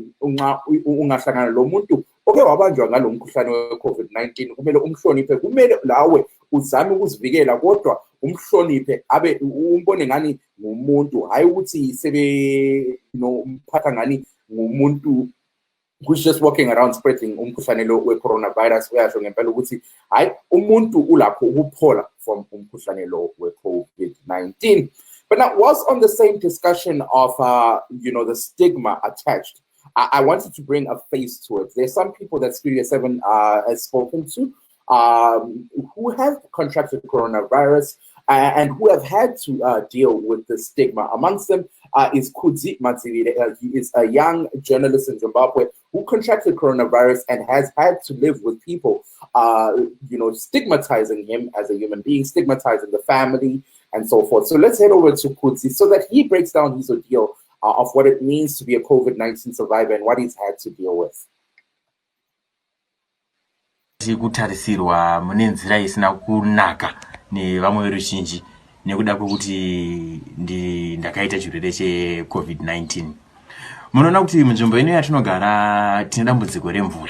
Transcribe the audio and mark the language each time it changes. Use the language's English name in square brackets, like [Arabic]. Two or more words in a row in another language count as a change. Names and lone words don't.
[North Ndebele] Ungahlangana lo muntu oke wabanjwa ngalo mkhuhlane we-COVID-19 kumele umhloniphe, kumele lawe uzame ukuzivikela kodwa umhloniphe, abe umbone ngani ngumuntu, hayi ukuthi umphatha ngani ngumuntu [English] who's just walking around spreading [North Ndebele] umkhuhlane lo we-coronavirus. Uyasho ngempela ukuthi hayi umuntu ulakho ukuphola from umkhuhlane lo we-COVID-19. [English] But now, whilst on the same discussion of the stigma attached, I wanted to bring a face to it. There's some people that Studio 7 has spoken to who have contracted coronavirus and who have had to deal with the stigma. Amongst them is Ngegciwane. He is a young journalist in Zimbabwe who contracted coronavirus and has had to live with people, stigmatizing him as a human being, stigmatizing the family, and so forth. So let's head over to Ngegciwane so that he breaks down his ordeal of what it means to be a COVID-19 survivor and what he's had to deal with. [Shona] Kutarisirwa mune nzira isina kunaka nevamwe veruzhinji nekuda kwekuti ndakaita chirwere che-COVID-19. Munoona kuti munzvimbo ino yatinogara tine dambudziko remvura.